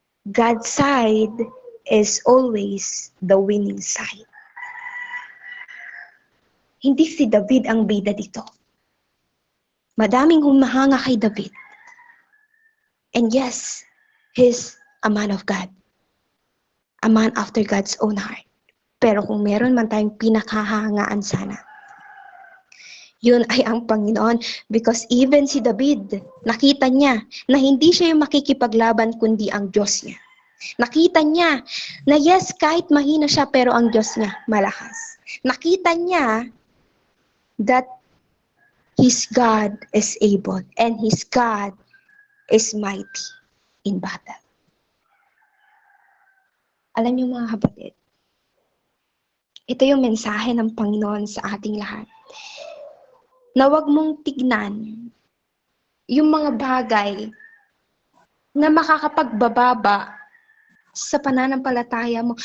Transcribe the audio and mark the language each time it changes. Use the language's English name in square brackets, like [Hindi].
[English] God's side is always the winning side. [Filipino] Hindi si David ang bida dito. Madaming humahanga kay David. [English] And yes, he's a man of God. A man after God's own heart. [Filipino] Pero kung meron man tayong pinakahangaan sana, yun ay ang Panginoon, [English] because even [Filipino] si David, nakita niya na hindi siya yung makikipaglaban kundi ang Diyos niya. Nakita niya na yes, kahit mahina siya pero ang Diyos niya malakas. Nakita niya [English] that his God is able and his God is mighty in battle. [Filipino] Alam niyo mga kapatid, ito yung mensahe ng Panginoon sa ating lahat. Na wag mong tignan yung mga bagay na makakapagbababa sa pananampalataya mo.